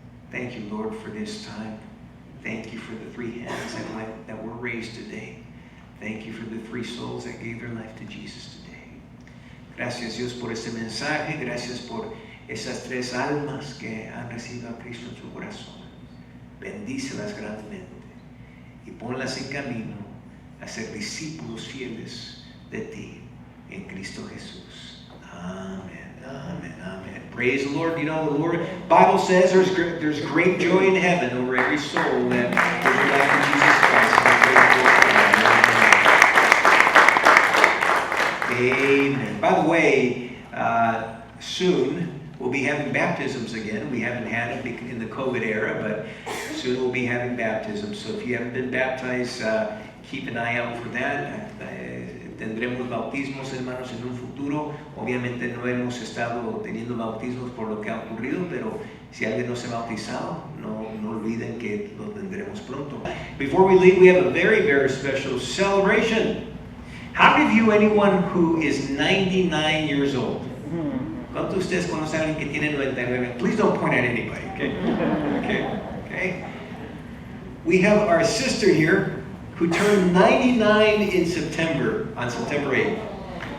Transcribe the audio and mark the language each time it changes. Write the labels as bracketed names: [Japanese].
[English] Thank you, Lord, for this time. Thank you for the 3 hands that were raised today. Thank you for the 3 souls that gave their life to Jesus today. [Spanish] Gracias, Dios, por este mensaje. Gracias por esas 3 almas que han recibido a Cristo en su corazón. Bendícelas grandemente y ponlas en camino a ser discípulos fieles de ti en Cristo Jesús. [English] Amen, amen, amen. Praise the Lord. You know, the Bible says there's great joy in heaven over every soul that gives their life to Jesus Christ. Amen. By the way, soon we'll be having baptisms again. We haven't had it in the COVID era, but soon we'll be having baptisms. So if you haven't been baptized keep an eye out for that. [Spanish] Tendremos bautismos, hermanos, en un futuro. Obviamente no hemos estado teniendo bautismos por lo que ha ocurrido, pero si alguien no se ha bautizado, no olviden que lo tendremos pronto. [English] Before we leave, we have a very, very special celebration. How many of you, anyone who is 99 years old? [Spanish] ¿Cuántos de ustedes conocen a alguien que tiene 99? [English] Please don't point at anybody, okay? Okay. We have our sister here who turned 99 in September, on September 8th.